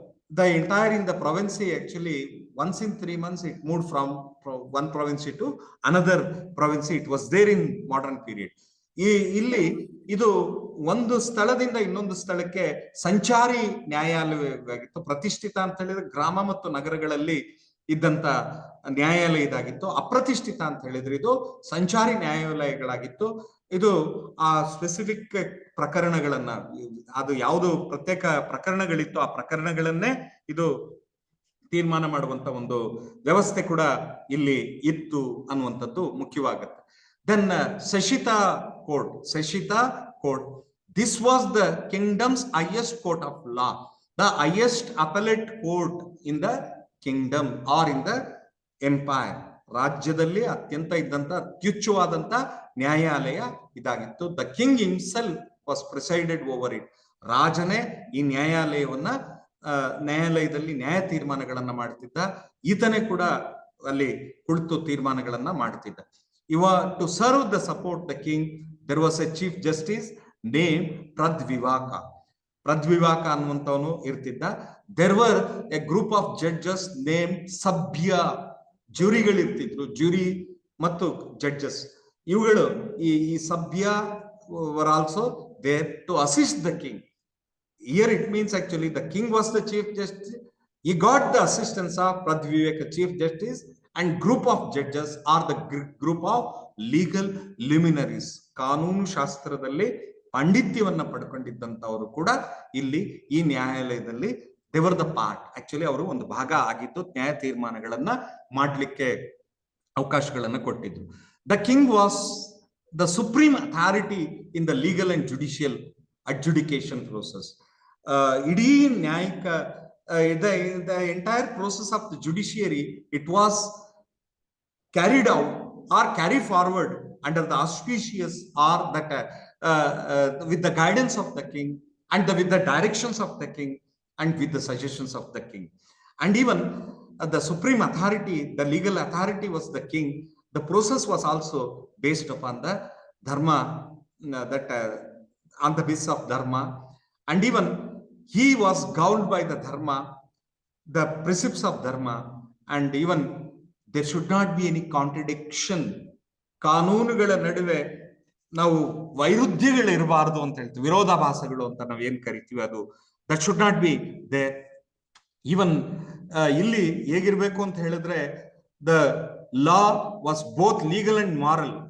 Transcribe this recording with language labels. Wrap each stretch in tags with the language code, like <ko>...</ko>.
<en>The entire in the province, actually once in 3 months, it moved from one province to another province. It was there in modern period.</en> <kn>ಇಲ್ಲಿ ಇದು ಒಂದು ಸ್ಥಳದಿಂದ ಇನ್ನೊಂದು ಸ್ಥಳಕ್ಕೆ ಸಂಚಾರಿ ನ್ಯಾಯಾಲಯವಾಗಿತ್ತು. ಪ್ರತಿಷ್ಠಿತ ಅಂತ ಹೇಳಿದ್ರೆ ಗ್ರಾಮ ಮತ್ತು ನಗರಗಳಲ್ಲಿ ಇದ್ದಂತ ನ್ಯಾಯಾಲಯ ಇದಾಗಿತ್ತು. ಅಪ್ರತಿಷ್ಠಿತ ಅಂತ ಹೇಳಿದ್ರೆ ಇದು ಸಂಚಾರಿ ನ್ಯಾಯಾಲಯಗಳಾಗಿತ್ತು. ಇದು ಆ ಸ್ಪೆಸಿಫಿಕ್ ಪ್ರಕರಣಗಳನ್ನ, ಅದು ಯಾವುದು ಪ್ರತ್ಯೇಕ ಪ್ರಕರಣಗಳಿತ್ತು ಆ ಪ್ರಕರಣಗಳನ್ನೇ ಇದು ತೀರ್ಮಾನ ಮಾಡುವಂತ ಒಂದು ವ್ಯವಸ್ಥೆ ಕೂಡ ಇಲ್ಲಿ ಇತ್ತು ಅನ್ನುವಂಥದ್ದು ಮುಖ್ಯವಾಗುತ್ತೆ.</kn> <en>Then Seshita court, this was the kingdom's highest court of law, the highest appellate court in the kingdom or in the empire.</en> <kn>ರಾಜ್ಯದಲ್ಲಿ ಅತ್ಯಂತ ಇದ್ದಂತ ಅತ್ಯುಚ್ಚವಾದಂತ ನ್ಯಾಯಾಲಯ ಇದಾಗಿತ್ತು.</kn> <en>The king himself was presided over it.</en> <kn>ರಾಜನೇ ಈ ನ್ಯಾಯಾಲಯದಲ್ಲಿ ನ್ಯಾಯ ತೀರ್ಮಾನಗಳನ್ನ ಮಾಡ್ತಿದ್ದ. ಈತನೇ ಕೂಡ ಅಲ್ಲಿ ಕುಳಿತು ತೀರ್ಮಾನಗಳನ್ನ ಮಾಡ್ತಿದ್ದ.</kn> <en>To serve the support the king, there was a chief justice named Pradvivaka.</en> <kn>ಪೃಥ್ವಿವಾಕ ಅನ್ನುವಂಥವನು ಇರ್ತಿದ್ದ.</kn> <en>there were a group of judges name ಸಭ್ಯ,</en> <kn>ಜ್ಯೂರಿಗಳಿರ್ತಿದ್ರು, ಜ್ಯೂರಿ ಮತ್ತು ಜಡ್ಜಸ್. ಇವುಗಳು ಈ ಸಭ್ಯ</kn> <en>were also there to assist the king. Here it means actually the king was the chief justice. He got the assistance of Pradviveka, chief justice, and group of judges are the group of legal luminaries.</en> <kn>ಕಾನೂನು ಶಾಸ್ತ್ರದಲ್ಲಿ ಪಾಂಡಿತ್ಯವನ್ನ ಪಡ್ಕೊಂಡಿದ್ದಂತವರು ಕೂಡ ಇಲ್ಲಿ ಈ ನ್ಯಾಯಾಲಯದಲ್ಲಿ</kn> <en>They were the part.</en> <kn>Actually ಅವರು ಒಂದು ಭಾಗ ಆಗಿದ್ದು ನ್ಯಾಯ ತೀರ್ಮಾನಗಳನ್ನ ಮಾಡ್ಲಿಕ್ಕೆ ಅವಕಾಶಗಳನ್ನ ಕೊಟ್ಟಿದ್ರು.</kn> <en>The king was the supreme authority in the legal and judicial adjudication process.</en> <kn>Idi ನ್ಯಾಯಿಕ,</kn> <en>the entire process of the judiciary, it was carried out or carried forward under the auspicious or that with the guidance of the king and with the directions of the king and with the suggestions of the king. And even the supreme authority, the legal authority was the king. The process was also based upon the dharma, that on the basis of dharma, and even he was governed by the dharma, the precepts of dharma, and even there should not be any contradiction.</en> <kn>ಕಾನೂನುಗಳ ನಡುವೆ ನಾವು ವೈರುಧ್ಯಗಳು ಇರಬಾರದು ಅಂತ ಹೇಳ್ತೀವಿ, ವಿರೋಧಾಭಾಸಗಳು ಅಂತ ನಾವು ಏನ್ ಕರಿತೀವಿ, ಅದು</kn> <en>That should not be there. Even</en> <kn>ಇಲ್ಲಿ ಹೇಗಿರ್ಬೇಕು ಅಂತ ಹೇಳಿದ್ರೆ,</kn> <en>The law was both legal and moral.</en>